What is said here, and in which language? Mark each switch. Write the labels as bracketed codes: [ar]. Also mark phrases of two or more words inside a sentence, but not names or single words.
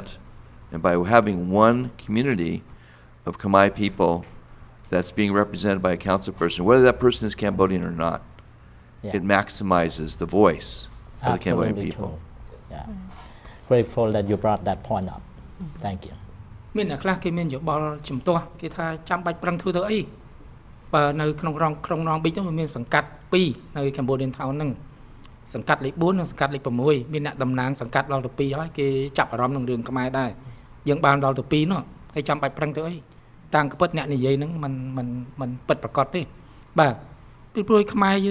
[en] And by having one community of Khmer people that's being represented by a council person, whether that person is Cambodian or not, it maximizes the voice of the Cambodian people. Yeah. Grateful that you brought that point up. Thank you. [km] មានអ្នកខ្លះគេមានយោបល់ជំទាស់គេថាចាំបាច់ប្រឹងធ្វើទៅអីបើនៅក្នុងរងប៊ីចនោះមានសង្កាត់2នៅ Cambodian Town ហ្នឹងសង្កាត់លេខ4និងសង្កាត់លេខ6មានអ្នកតំណាងសង្កាត់ដល់ទៅ2ហើយគេចាប់អារម្មណ៍នឹងរឿងខ្មែរដែរយើងបានដល់ទៅ2នោះហើយចាំបាច់ប្រឹងទៅអីតាំងកពិតអ្នកនិយាយហ្នឹងมันពិតប្រកបទេបាទពីព្រោះខ្មែរ